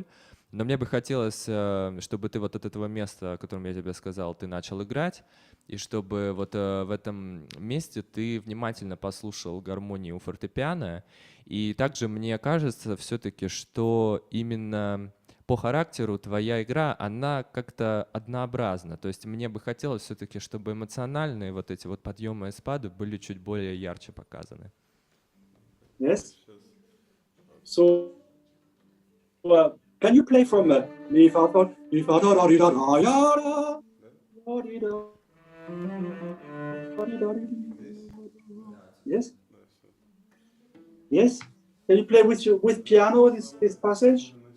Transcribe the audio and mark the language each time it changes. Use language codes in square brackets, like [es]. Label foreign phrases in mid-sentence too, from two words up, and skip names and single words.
[ru] Но мне бы хотелось, чтобы ты вот от этого места, о котором я тебе сказал, ты начал играть, и чтобы вот в этом месте ты внимательно послушал гармонию фортепиано. И также мне кажется все-таки, что именно по характеру твоя игра, она как-то однообразна. То есть мне бы хотелось все-таки, чтобы эмоциональные вот эти вот подъемы и спады были чуть более ярче показаны. [en] Yes. So can you play from mi fa do da di da da ya da di da di da di? Yes. Yes. Can you play with piano this passage?